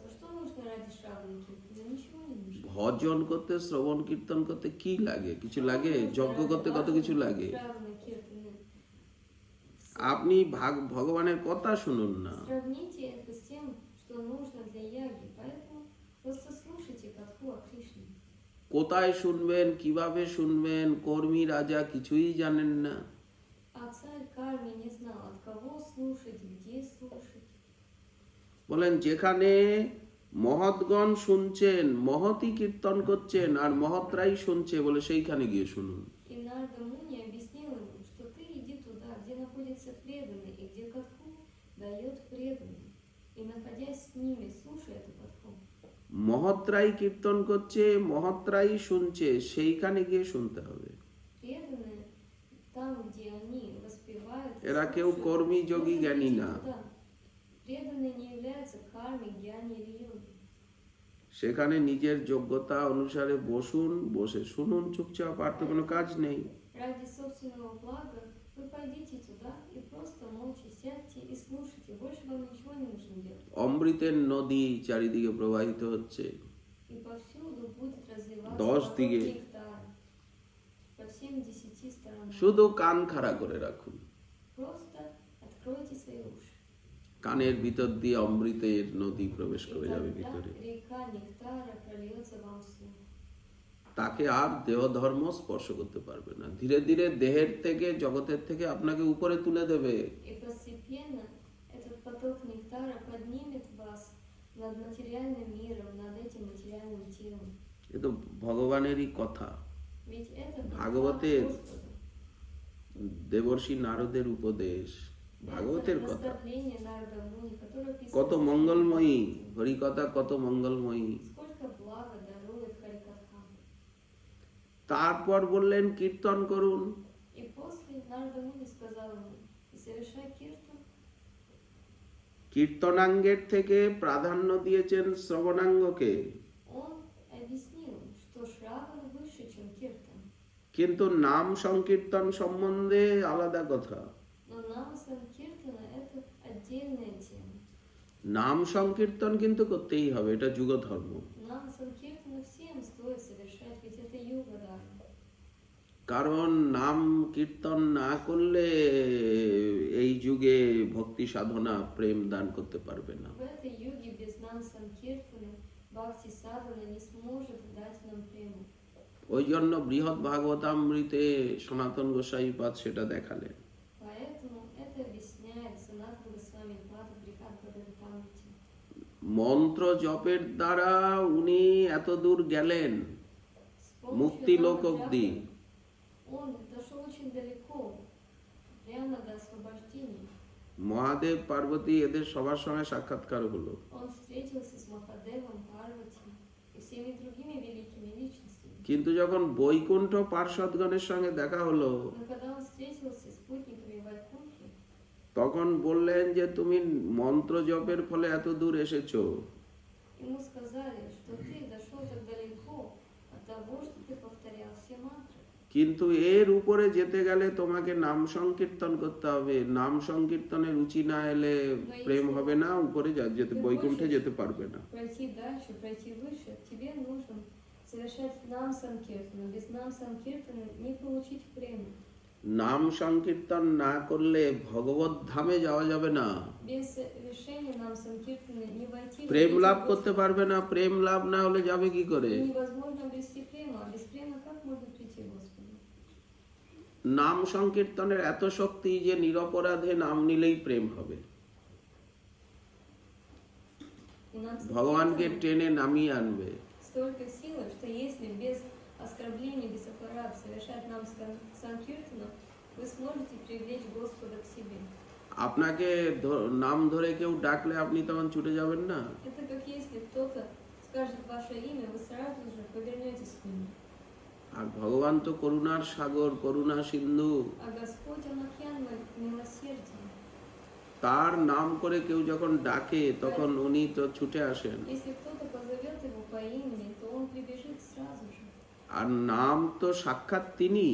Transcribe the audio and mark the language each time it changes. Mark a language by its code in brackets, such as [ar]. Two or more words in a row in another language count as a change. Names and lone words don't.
[ru] Что нужно ради шравана киртана? Ничего не нужно. [bn] ভজন করতে, শ্রবণ কীর্তন করতে কি লাগে? কিছু লাগে? যজ্ঞ করতে কত কিছু লাগে। [ru] Шравана киртана. [bn] আপনি ভগবানের কথা শুনুন না, [ru] Сравните это с тем, что нужно для яги. Поэтому просто слушайте катху о Кришне. [bn] কোথায় শুনবেন, কিভাবে শুনবেন, কর্মী রাজা কিছুই জানেন না। [ru] А царь Карми не знал, от кого слушать, где слушать. [bn] বলেন যেখানে মহৎগণ শুনছেন, মহৎই কীর্তন করছেন, আর মহৎরাই শুনছে, বলে সেইখানে গিয়ে শুনুন। [ru] И Нарада Муни объяснил ему, что ты иди туда, где находятся преданные, и где катху дает преданный. И находясь с ними, слушай эту катху. [bn] মহৎরাই কীর্তন করছে, মহৎরাই শুনছে, সেইখানে গিয়ে শুনতে হবে। [ru] Преданные, там, где они воспевают, [bn] এরা কেউ কর্মী, যোগী, [ru] нужно [bn] জ্ঞানী [ru] идти [bn] না। [ru] туда. Преданные не являются карми, гьяни или йоги. [bn] সেখানে নিজের যোগ্যতা অনুসারে বসুন, বসে শুনুন চুপচাপ, আর তো কোনো কাজ নেই। [ru] Ради собственного блага вы пойдите туда и просто молча сядьте и слушайте. Больше вам ничего не нужно делать. [bn] অমৃতের নদী চারিদিকে প্রবাহিত হচ্ছে, [ru] И повсюду будет развиваться Дождь поток диге. нектара. По всем 10 сторонам. [bn] শুধু কান খাড়া করে রাখুন। [ru] Просто откройте свои уши. [bn] কানের ভিতর দিয়ে অমৃতের নদী প্রবেশ [ru] И [bn] করে যাবে [ru] тогда [bn] ভিতরে। [ru] река нектара прольется вам вслух. [bn] তাকে আর দেহ ধর্ম স্পর্শ করতে পারবে না। ধীরে ধীরে দেহের থেকে, জগতের থেকে আপনাকে উপরে তুলে দেবে। [ru] И постепенно этот поток нектара поднимет вас над материальным миром, над этим материальным телом. [bn] এ তো ভগবানেরই কথা। [ru] Ведь это доклад [bn] ভাগবতের [ru] Господа. [bn] দেবর্ষি নারদের উপদেশ, ভাগবতের [ru] Это [bn] কথা। [ru] наставление Нарада Муни, которое описывает [bn] কত মঙ্গলময়ী হরিকথা, কত মঙ্গলময়ী। [ru] сколько блага дарует Харикатха. [bn] তারপর বললেন কীর্তন করুন। [ru] И после Нарада Муни сказал ему: и совершай киртан. [bn] কীর্তনাঙ্গের থেকে প্রাধান্য দিয়েছেন শ্রবণাঙ্গকে, [ru] Он объяснил, что Шраван выше, чем киртан. [bn] কিন্তু নাম সংকীর্তন সম্বন্ধে আলাদা কথা। [ru] Но нама санкиртана — это отдельная тема. [bn] নাম সংকীর্তন কিন্তু করতেই হবে, এটা যুগ ধর্ম। [ru] Нама санкиртана всем стоит совершать, ведь это юга дharma. [bn] কারণ наम কীর্তন না করলে এই যুগে ভক্তি সাধনা প্রেম দান করতে পারবে না। [ru] В этой юге без нам санкиртана бхакти садхана не сможет дать нам прему. [bn] ওই জন্য বৃহৎ ভাগবতামৃতে সনাতন গোসাইপাদ সেটা দেখালেন। [ru] Поэтому это объясняет Санатана Госвами Пада Брихат Бхагаватамрите. [bn] মন্ত্র জপের দ্বারা উনি এত দূর গেলেন [ru] С помощью [bn] মুক্তি লোক [ru] Нама [bn] অব্দি। [ru] Джапа он дошел очень далеко, прямо до освобождения. [bn] মহাদেব পার্বতী এদের সবার সঙ্গে সাক্ষাৎকার হলো। [ru] Он встретился с Махадевом, Парвати и всеми другими великими личностями. [bn] কিন্তু যখন বৈকুণ্ঠ পার্ষদগণের সঙ্গে দেখা হলো, [ru] Но когда он встретился с спутниками Вайкунхи, [bn] তখন বললেন যে তুমি মন্ত্র জপের ফলে এত দূর এসেছো, [ru] ему сказали, что ты дошел так далеко от того, что ты повторял все мантры. [bn] কিন্তু এর উপরে যেতে গেলে তোমাকে নাম সংকীর্তন করতে হবে। নাম সংকীর্তনের রুচি না এলে প্রেম হবে না, উপরে যেতে বৈকুণ্ঠে যেতে পারবে না। [ru] Пройти дальше, пройти выше, тебе нужно совершать нам санкиртана. Без нам санкиртана не получить прему. [bn] নাম সংকীর্তন না করলে ভগবত ধামে যাওয়া যাবে না, [ru] Без совершения нам санкиртана не войти в [bn] প্রেম [ru] обитель [bn] লাভ [ru] Господа. [bn] করতে পারবে না। প্রেম লাভ না হলে যাবে কি করে? [ru] И невозможно обрести прему, а без према как можно прийти к Господу? [bn] নাম সংকীর্তনের এত শক্তি যে নিরপরাধে নাম নিলেই প্রেম হবে। [ru] И нам [bn] ভগবানকে [ru] санкиртана [bn] টেনে নামিয়ে আনবে। [ru] столько силы, что если без оскорблений, без аппарата совершать нам санкиртана, вы сможете привлечь Господа к себе. [bn] আপনাকে নাম ধরে কেউ ডাকলে আপনি তখন ছুটে যাবেন না। [ru] Это как если кто-то скажет ваше имя, вы сразу же повернетесь к нему. [bn] আর ভগবান তো করুণার সাগর, করুণা সিন্ধু। [ru] А Господь, Он океан милосердия. [bn] তার নাম করে কেউ যখন ডাকে তখন উনি তো ছুটে আসেন। [ru] Если кто-то позовет его по имени, то он прибежит сразу же. [bn] আর নাম তো সাক্ষাৎ তিনি,